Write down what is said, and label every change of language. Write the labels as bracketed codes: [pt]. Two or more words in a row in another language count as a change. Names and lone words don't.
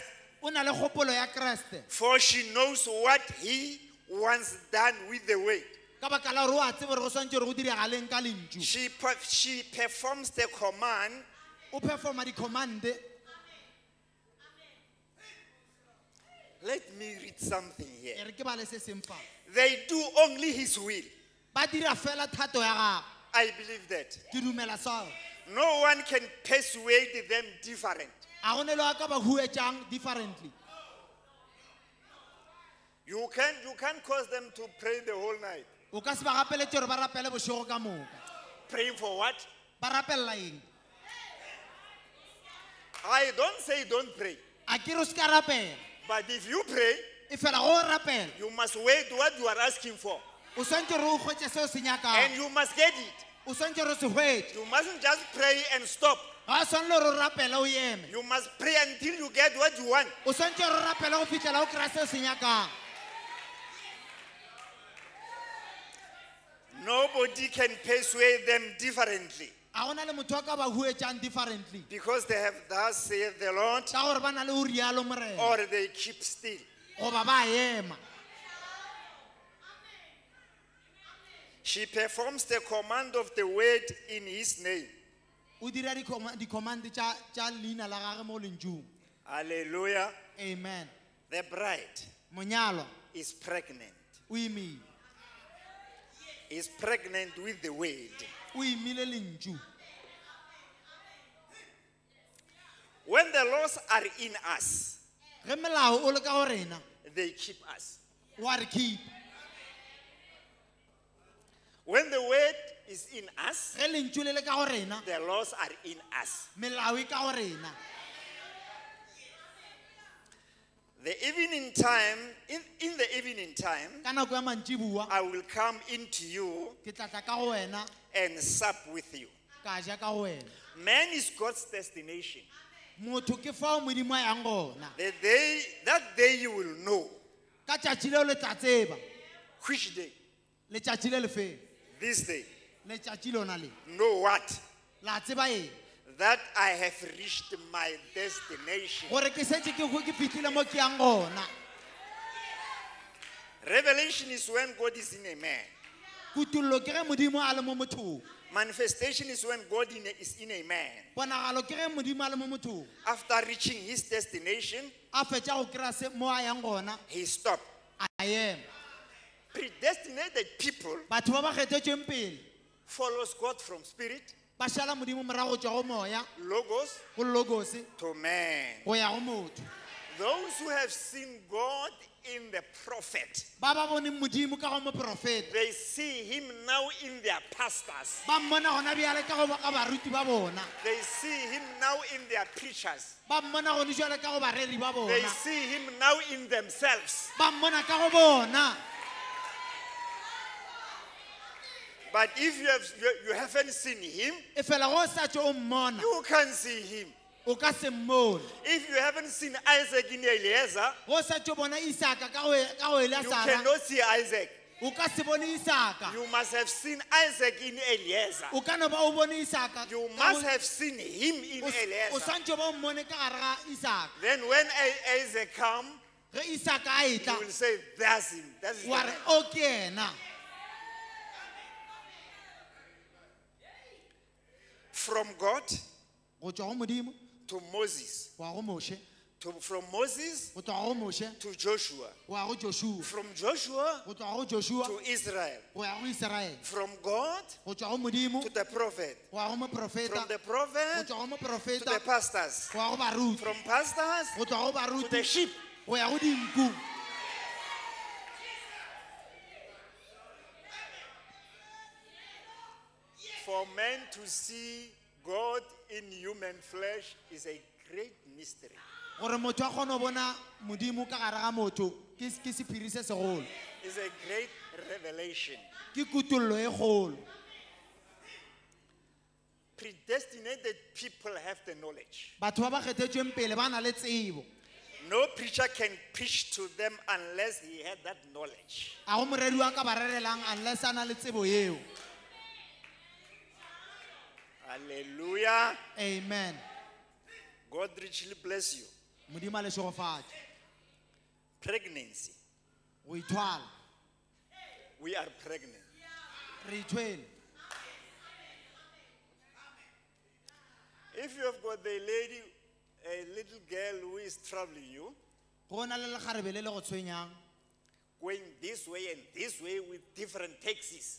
[nso] o na le kgopolo ya kreste [en] for she knows what he wants done with the word. [nso] ka baka la gore o a tsebe gore go swantse gore go diregaleng ka lentšu [en] She performs the command. [nso] o performa di-commande [en] Let me read something e here. [nso] re ke ba le se seng fa [en] They do only his will. [nso] ba dira fela thato ya gago [en] I believe that. [nso] ke dumela sao [en] No one can persuade them different. [nso] a go ne le wa ka ba huetšang differently [en] You can't cause them to pray the whole night. [nso] o ka se ba gapeletse gore ba rapele bošego ka moka [en] Praying for what? [nso] ba rapelela eng [en] I don't say don't pray. [nso] a ke re o se ka rapela [en] But if you pray, [nso] e fela go rapela [en] you must wait what you are asking for. [nso] o swantse gore o hwetse seo se [en] And [nso] nyakang [en] you must get it. [nso] o swantse gore o se hwetse [en] You mustn't just pray and stop. [nso] ga o swane le gore o rapele o eme [en] You must pray until you get what you want. [nso] o swantse gore o rapele go fitlhela o kry-a seo se nyakang [en] Nobody can persuade them differently. [nso] a gona le motho a ka ba huetšang differently [en] Because they have thus saith the Lord, [nso] ka gore ba na le o rialo morena [en] or they keep still. [nso] goba ba ema [en] She performs the command of the word in his name. [nso] o dira di-commande tša leina la gage mo lentšung [en] Hallelujah. [nso] amen [en] The bride [nso] monyalo [en] is pregnant. [nso] o imile [en] Is pregnant with the word. [nso] o imile lentšu [en] When the laws are in us, [nso] ge melao o le ka go rena [en] they keep us. [nso] wa re keep [en] When the word is in us, [nso] ge lentšu le le ka go rena [en] the laws are in us. [nso] melao e ka go rena. [en] The evening time, in the evening time, [nso] Ka nako ya mantšiboa [en] I will come into you [nso] ke tla tla ka go wena [en] and sup with you. [nso] ka ja ka go wena. [en] Man is God's destination. [nso] Motho ke fao modimo a yang gona. [en] That day you will know. [nso] Ka tšatši leo le tla tseba [en] Which day? [nso] letšatši le le feng [en] This day. [nso] letšatši lona le [en] Know what? [nso] la tseba eng [en] That I have reached my destination. [nso] gore ke setse ke fihlile mo ke yang gona. [en] Revelation is when God is in a man. [nso] Kutullo ke ge modimo a le mo mothong. [en] Manifestation is when God is in a man. [nso] Ponagalo ke ge modimo a le mo mothong. [en] After reaching his destination, [nso] A fetša go kry-a se mo a yang gona [en] he stopped. [nso] a ema. [en] Predestinated people [nso] Batho ba ba kgethetšweng pele [en] follows God from spirit, [nso] ba šala modimo morago go tšwa go moya [en] logos [nso] go logos [en] to man. [nso] go ya go motho. [en] Those who have seen God in the prophet, [nso] Ba ba boneng modimo ka go moprofeta [en] they see him now in their pastors. [nso] ba mmona gona bjale ka baruti ba bona. [en] They see him now in their preachers. [nso] Ba mmona gone jwale ka go bareri ba [en] They [nso] bona. [en] see him now in themselves. [nso] Ba mmona ka go bona. [en] But if you haven't seen him, [nso] E fela go sa tšo o mmona [en] you can't see him. [nso] o ka se mmone. [en] If you haven't seen Isaac in Eliezer, [nso] Go sa tšo bona Isaka ka go [en] you Eleasara cannot see Isaac. [nso] o ka se bone Isaka. [en] You must have seen Isaac in Eliezer. [nso] O ka no ba o bone Isaka. [en] You must have seen him in [nso] O Eliezer. santšo ba o mmone ka gare ga Isaka. [en] Then when Isaac comes, [nso] Ge Isaka a [en] you [nso] etla [en] will say, that's him. That's him. [nso] wa re o ke ena. [en] From God [nso] Go tšwa go modimo [en] to Moses. [nso] wa go Moshe, [en] From Moses [nso] go tloga go Moshe [en] to Joshua. [nso] wa go Joshua, [en] From Joshua [nso] go tloga go Joshua [en] to Israel. [nso] go ya go Israel, [en] From God [nso] go tšwa go modimo [en] to the prophet. [nso] wa go moprofeta, [en] From the [nso] go [en] prophet [nso] tšwa go [en] to the [nso] moprofeta [en] pastors. [nso] go ya go baruti, [en] From pastors [nso] go tloga go [en] to the [nso] baruti [en] sheep. [nso] go ya go dinku. [en] For men to see God in human flesh is a great mystery. [nso] Gore motho a kgone go bona modimo ka gare ga motho ke sephiri se segolo, [en] It's a great revelation. [nso] ke kutullo e kgolo. [en] Predestinated people have the knowledge. [nso] Batho ba ba kgethetšweng pele ba na le tsebo. [en] No preacher can preach to them unless he had that knowledge. [nso] A go moredi wa ka ba rerelang unless a na le tsebo eo. [en] Hallelujah. [nso] Amen. [en] God richly bless you. [nso] Modimo a le šogofatše. [en] Pregnancy. [nso] Go ithwala [en] We are pregnant. [nso] re ithwele. [en] If you have got a little girl who is troubling you, [nso] Go na le lekgarebe le le go tshwenyang [en] going this way and this way with different taxis,